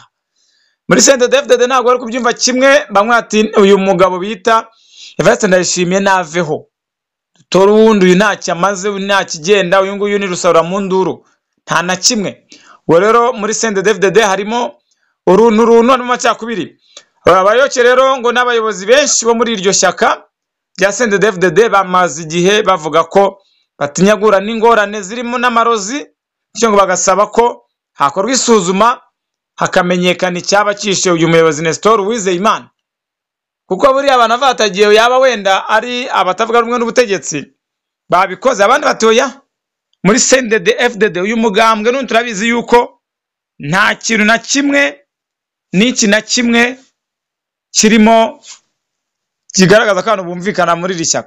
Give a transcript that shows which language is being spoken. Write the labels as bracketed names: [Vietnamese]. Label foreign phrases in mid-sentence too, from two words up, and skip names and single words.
[Kinyarwanda] Muri CNDD-FDD ntabwo bari kubyumva kimwe, bamwe ati uyu mugabo bita Evariste Ndayishimiye naveho, dore uwundi uyu ntacyo amaze, nta kigenda, uyu nguyu ni rusarura mu nduru, nta na kimwe. Ubwo rero muri CNDD-FDD harimo uruntu n'amacakubiri. Abayoboke rero ngo n'abayobozi benshi bo muri iryo shyaka rya CNDD-FDD bamaze igihe bavuga ko batinyagura n'ingorane zirimo n'amarozi, bityo ngo bagasaba ko hakorwa isuzuma hakamenyekana icyaba cyishe uyu muyobozi Nestor Uwizeyimana, kuko buriya abantu batagiye yaba wenda ari abatavuga rumwe n'ubutegetsi babikoze. Abandi batoya muri CNDD-FDD uyu mugambwe n'undi turabizi yuko nta kintu na kimwe n'iki na kimwe kirimo kigaragaza ko abantu bumvikana muri iri shyaka.